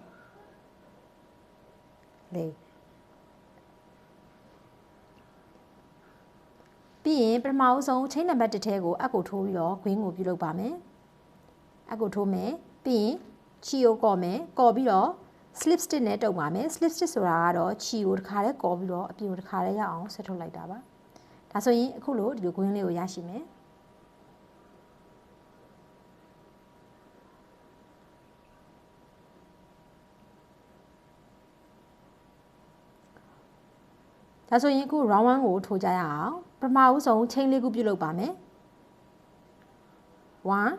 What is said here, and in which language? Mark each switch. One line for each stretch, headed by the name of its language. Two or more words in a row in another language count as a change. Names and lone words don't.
Burmese: 4 ပြီးရင်ပထမဦးဆုံး chain နံပါတ်1ထဲကိုအကိုထိုးပြီးတော့ green ကိုပြုလုပ်ပါမယ်အကိုထိုးမယ်ပြီးရင်ချီကိုကော်မယ်ကော်ပြီးတော့
English: slip stitch
Burmese: နဲ့တုပ်ပါမယ်
English: slip stitch
Burmese: ဆိုတာကတော့ချီကိုတစ်ခါတည်းကော်ပြီးတော့အပြင်ကိုတစ်ခါတည်းရအောင်ဆက်ထုတ်လိုက်တာပါဒါဆိုရင်အခုလိုဒီလို green လေးကိုရရှိမယ် ဒါဆိုရင်အခု round 1ကိုထိုးကြရအောင်ပထမဦးဆုံး chain လေးခုပြုလုပ်ပါမယ်1